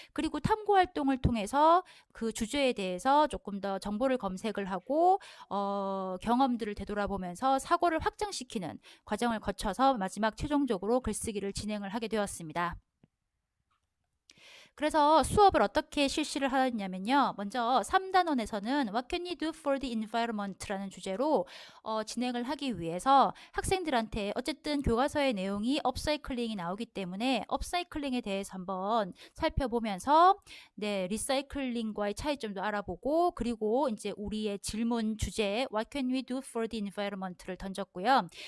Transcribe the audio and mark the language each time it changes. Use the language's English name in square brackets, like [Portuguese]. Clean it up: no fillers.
[Korean] 그리고 탐구 활동을 통해서 그 주제에 대해서 조금 더 정보를 검색을 하고 경험들을 되돌아보면서 사고를 확장시키는 과정을 거쳐서 마지막 최종적으로 글쓰기를 진행을 하게 되었습니다. 그래서 수업을 어떻게 실시를 하였냐면요. 먼저 3단원에서는 [English] What can you do for the environment? [Korean] 라는 주제로 진행을 하기 위해서 학생들한테 어쨌든 교과서의 내용이 업사이클링이 나오기 때문에 업사이클링에 대해서 한번 살펴보면서 네, 리사이클링과의 차이점도 알아보고 그리고 이제 우리의 질문 주제 [English] What can we do for the environment [Korean] 를 던졌고요.